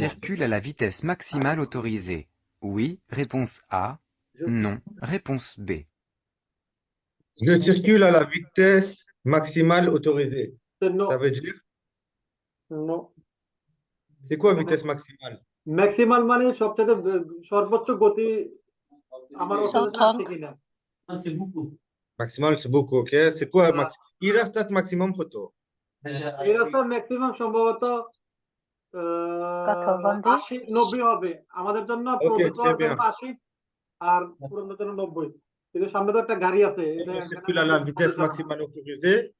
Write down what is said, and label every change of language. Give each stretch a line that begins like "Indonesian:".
French: circule à la vitesse maximale autorisée. Oui, réponse A. Non, réponse B. Je circule à la vitesse maximale autorisée.
English: No,
French: Ça veut dire,
English: no.
French: c'est quoi vitesse maximale?
Bangla: Maximal মানে সবচেয়ে সর্বোচ্চ গতি আমার ওখানে আছে কিনা?
French: Maximal, c'est beaucoup, ok? C'est quoi max? Il reste un maximum photo.
Bangla: এই রাস্তার ম্যাক্সিমাম সম্ভবত 80-90 হবে আমাদের জন্য,
French: Okay, très bien.
Bangla: 80 আর পুরোনোর জন্য 90। কিন্তু সামনে তো একটা গাড়ি আছে।
French: Je circule à la vitesse maximale autorisée.